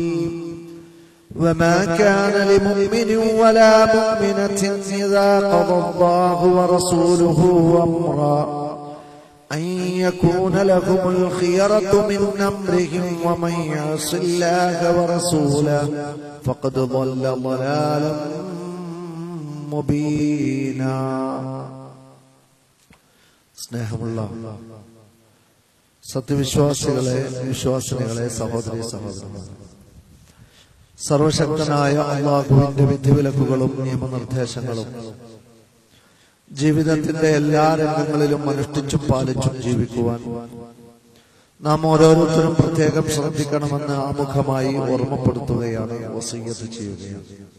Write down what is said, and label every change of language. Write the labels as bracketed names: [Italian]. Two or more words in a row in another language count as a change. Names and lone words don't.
[Arabic] وما كان لمؤمن ولا مؤمنة إذا قضى الله ورسوله أمرا أن يكون لهم الخيرة من أمرهم ومن يعص الله ورسوله فقد ضل ضلالا مبينا. [Malayalam] സ്നേഹമുള്ള സത്യവിശ്വാസികളെ, വിശ്വാസിനികളെ, സഹോദരി സഹോദരന്മാരെ, സർവശക്തനായ അല്ലാഹുവിന്റെ വിധിവിലക്കുകളും നിയമനിർദ്ദേശങ്ങളും ജീവിതത്തിന്റെ എല്ലാ രംഗങ്ങളിലും അനുഷ്ഠിച്ചും പാലിച്ചും ജീവിക്കുവാൻ നാം ഓരോരുത്തരും പ്രത്യേകം ശ്രദ്ധിക്കണമെന്ന് ആമുഖമായി ഓർമ്മപ്പെടുത്തുകയാണ്, വസിയ്യത്ത് ചെയ്യുകയാണ്.